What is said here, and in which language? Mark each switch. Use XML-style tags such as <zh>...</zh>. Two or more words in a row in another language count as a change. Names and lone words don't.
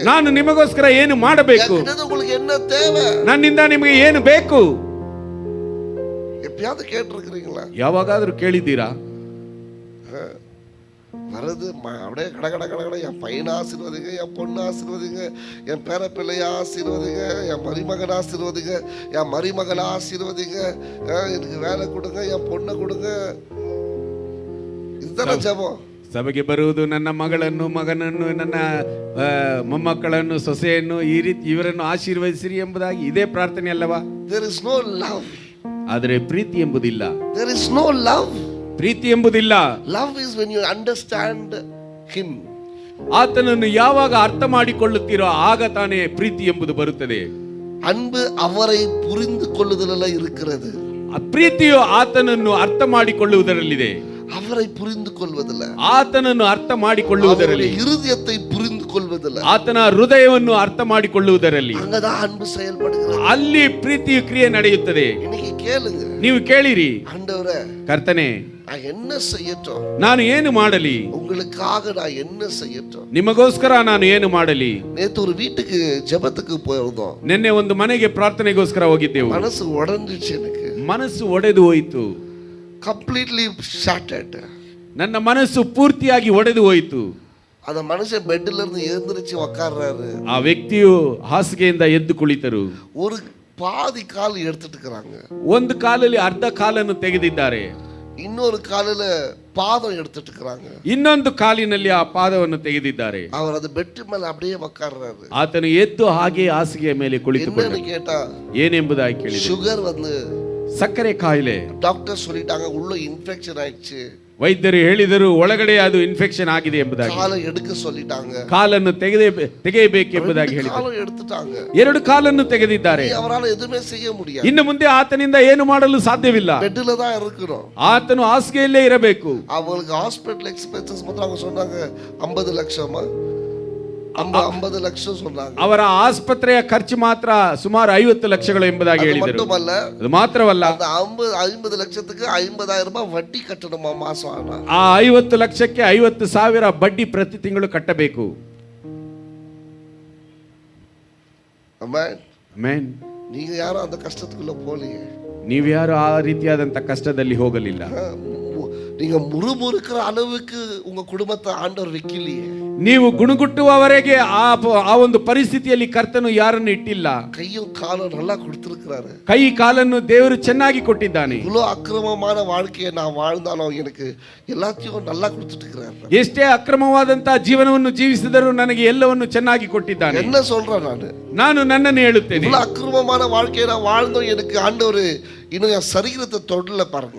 <kn>ನಾನು ನಿಮಗೋಸ್ಕರ ಏನು ಮಾಡಬೇಕು?</kn> <ta>என்கிட்ட உங்களுக்கு என்ன தேவை?</ta> <kn>ನನ್ನಿಂದ ನಿಮಗೆ ಏನು ಬೇಕು?</kn> <ta>எப்பயாவது கேட்டிருக்கிறீங்களா?</ta> <kn>ಯಾವಾಗಾದ್ರೂ ಕೇಳಿದ್ದೀರಾ?</kn> <ta>வரது அப்படியே கட கட கட கட, என் பையனை ஆசீர்வதிங்க, என் பொண்ணு ஆசீர்வதிங்க, என் பேர பிள்ளைய ஆசீர்வதிங்க, என் மருமகன் ஆசீர்வதிங்க, என் மருமகளை ஆசீர்வதிங்க, எனக்கு வேலை கொடுங்க, என் பொண்ணை கொடுங்க. இதுதானே ஜெபம்.</ta> <kn>ಸಭೆಗೆ ಬರುವುದು ನನ್ನ ಮಗಳನ್ನು, ಮಗನನ್ನು, ನನ್ನ ಮೊಮ್ಮಕ್ಕಳನ್ನು, ಸೊಸೆಯನ್ನು, ಈ ರೀತಿ ಇವರನ್ನು ಆಶೀರ್ವದಿಸಿರಿ ಎಂಬುದಾಗಿ ಇದೇ ಪ್ರಾರ್ಥನೆ ಅಲ್ಲವಾ?</kn> <en>There is no love.</en> <kn>ಆದರೆ ಪ್ರೀತಿ ಎಂಬುದಿಲ್ಲ.</kn> <en>There is no love.</en> <kn>ಪ್ರೀತಿ ಎಂಬುದಿಲ್ಲ.</kn> <en>Love is when you understand him.</en> <kn>ಆತನನ್ನು ಯಾವಾಗ ಅರ್ಥ ಮಾಡಿಕೊಳ್ಳುತ್ತೀರೋ ಆಗ ತಾನೇ ಪ್ರೀತಿ ಎಂಬುದು ಬರುತ್ತದೆ.</kn> <ta>அன்பு அவரை புரிந்து கொள்ளுதல்ல இருக்கிறது.</ta> <kn>ಪ್ರೀತಿಯು ಆತನನ್ನು ಅರ್ಥ ಮಾಡಿಕೊಳ್ಳುವುದರಲ್ಲಿದೆ.</kn> <ta>அவரை புரிந்து கொள்வதில்ல,</ta> <kn>ಆತನನ್ನು ಅರ್ಥ ಮಾಡಿಕೊಳ್ಳುವುದರಲ್ಲಿ,</kn> <ta>இருதயத்தை புரிந்து கொள்வதில்ல,</ta> <kn>ಆತನ ಹೃದಯವನ್ನು ಅರ್ಥ ಮಾಡಿಕೊಳ್ಳುವುದರಲ್ಲಿ,</kn> <ta>அங்கதான் அன்பு செயல்படுகிறது.</ta> <kn>ಅಲ್ಲಿ ಪ್ರೀತಿಯು ಕ್ರಿಯೆ ನಡೆಯುತ್ತದೆ.</kn> <ta>இன்னைக்கு கேளுங்க,</ta> <kn>ನೀವು ಕೇಳಿರಿ.</kn> <ta>ஆண்டவரே,</ta> <kn>ಕರ್ತನೇ,</kn> <ta>நான் என்ன செய்யட்டும்?</ta> <kn>ನಾನು ಏನು ಮಾಡಲಿ?</kn> <ta>உங்களுக்காக நான் என்ன செய்யட்டும்?</ta> <kn>ನಿಮಗೋಸ್ಕರ ನಾನು ಏನು ಮಾಡಲಿ?</kn> <ta>நேத்து ஒரு வீட்டுக்கு ஜெபத்துக்கு போயிருந்தோம்.</ta> <kn>ನಿನ್ನೆ ಒಂದು ಮನೆಗೆ ಪ್ರಾರ್ಥನೆಗೋಸ್ಕರ ಹೋಗಿದ್ದೆವು.</kn> <ta>மனசு உடைஞ்சிச்சு, எனக்கு</ta> <kn>ಮನಸ್ಸು ಒಡೆದು ಹೋಯಿತು.</kn> <en>completely shattered.</en> <kn>ನನ್ನ ಮನಸ್ಸು ಪೂರ್ತಿಯಾಗಿ ಒಡೆದು ಹೋಯಿತು.</kn> <ta>அந்த மனுஷன் பெட்ல இருந்து எழுந்திருச்சு உட்கார்றாரு.</ta> <kn>ಆ ವ್ಯಕ್ತಿಯು ಹಾಸಿಗೆಯಿಂದ ಎದ್ದು ಕುಳಿತರು.</kn> <ta>ஒரு பாதி கால் எடுத்துட்டு இருக்காங்க.</ta> <kn>ಒಂದು ಕಾಲಲ್ಲಿ ಅರ್ಧ ಕಾಲನ್ನು ತೆಗೆದಿದ್ದಾರೆ.</kn> <ta>இன்னொரு காலில பாதம் எடுத்துட்டு இருக்காங்க.</ta> <kn>ಇನ್ನೊಂದು ಕಾಲಿನಲ್ಲಿ ಆ ಪಾದವನ್ನು ತೆಗೆದಿದ್ದಾರೆ.</kn> <ta>அவர் அது பெட் மேல அப்படியே உட்கார்றாரு.</ta> <kn>ಆತನು ಎದ್ದು ಹಾಗೆ ಹಾಸಿಗೆಯ ಮೇಲೆ ಕುಳಿತುಕೊಂಡ.</kn> <ta>என்னன்னு கேட்டா,</ta> <kn>ಏನೆಂಬುದಾಗಿ ಕೇಳಿದ.</kn> <ta>சுகர் வந்து</ta> <kn>ಸಕ್ಕರೆ ಕಾಯಿಲೆ.</kn> <ta>டாக்டர் சொல்லிட்டாங்க, உள்ள இன்ஃபெக்ஷன் ஆயிடுச்சு.</ta> <kn>ವೈದ್ಯರು ಹೇಳಿದರು ಒಳಗಡೆ ಅದು ಇನ್ಫೆಕ್ಷನ್ ಆಗಿದೆ ಎಂಬುದಾಗಿ.</kn> <ta>ಕಾಲ எடுக்க சொல்லிட்டாங்க.</ta> <kn>ಕಾಲನ್ನು ತೆಗೆಯಬೇಕೆಂಬುದಾಗಿ ಹೇಳಿದರು.</kn> <ta>ಕಾಲ எடுத்துட்டாங்க.</ta> <kn>ಎರಡು ಕಾಲನ್ನು ತೆಗೆದಿದ್ದಾರೆ.</kn> <ta>ಅವರಾல எதுவுமே செய்ய முடியாது.</ta> <kn>ಇನ್ನು ಮುಂದೆ ಆತನಿಂದ ಏನು ಮಾಡಲು ಸಾಧ್ಯವಿಲ್ಲ.</kn> <ta>பெட்ல தான் இருக்கணும்.</ta> <kn>ಆತನು ಹಾಸಿಗೆಯಲ್ಲೇ ಇರಬೇಕು.</kn> <ta>அவங்களுக்கு</ta> <en>hospital expenses</en> <ta>மட்டும் அவங்க சொன்னாங்க 50 லட்சமா, 50 லட்சம் சொன்னாங்க.</ta> <kn>ಅವರ ಆಸ್ಪತ್ರೆಯ ಖರ್ಚು ಮಾತ್ರ ಸುಮಾರು 50 ಲಕ್ಷಗಳು ಎಂಬುದಾಗಿ ಹೇಳಿದರು. ಅದು ಮಾತ್ರವಲ್ಲ,</kn> <ta>50 லட்சத்துக்கு 50,000 ரூபாய் வட்டி கட்டணுமா மாச ஆன.</ta> <kn>ಆ 50 ಲಕ್ಷಕ್ಕೆ 50,000 ಬಡ್ಡಿ ಪ್ರತಿ ತಿಂಗಳು ಕಟ್ಟಬೇಕು. ಆಮೆನ್.</kn> <ta>நீங்க யாரும் அந்த கஷ்டத்துக்குள்ள போலியே.</ta> <kn>ನೀವ್ಯಾರು ಆ ರೀತಿಯಾದಂತ ಕಷ್ಟದಲ್ಲಿ ಹೋಗಲಿಲ್ಲ.</kn> <ta>நீங்க முறுமுறுக்கிற அளவுக்கு உங்க குடும்பத்தை ஆண்டவர் வைக்கலையே.</ta> <kn>ನೀವು ಗುಣಗುಟ್ಟುವವರೆಗೆ ಆ ಒಂದು ಪರಿಸ್ಥಿತಿಯಲ್ಲಿ ಕರ್ತನು ಯಾರನ್ನು ಇಟ್ಟಿಲ್ಲ.</kn> <ta>கையும் காலும் நல்லா கொடுத்திருக்கிறாரு.</ta> <kn>ಕೈ ಕಾಲನ್ನು ದೇವರು ಚೆನ್ನಾಗಿ ಕೊಟ್ಟಿದ್ದಾನೆ.</kn> <ta>இவ்வளவு அக்கிரமமான வாழ்க்கையை நான் வாழ்ந்தாலும் எனக்கு எல்லாத்தையும் நல்லா கொடுத்துட்டு இருக்கிறாரு.</ta> <kn>ಎಷ್ಟೇ ಅಕ್ರಮವಾದಂತಹ ಜೀವನವನ್ನು ಜೀವಿಸಿದರೂ ನನಗೆ ಎಲ್ಲವನ್ನು ಚೆನ್ನಾಗಿ ಕೊಟ್ಟಿದ್ದಾನೆ.</kn> <ta>என்ன சொல்றேன்</ta> <kn>ನಾನು ನನ್ನನ್ನು ಹೇಳುತ್ತೇನೆ.</kn> <ta>இவ்வளவு அக்கிரமமான வாழ்க்கையை நான் வாழ்ந்தோம், எனக்கு ஆண்டவர் இன்னும் என் சரீரத்தை தொடல பாருங்க.</ta>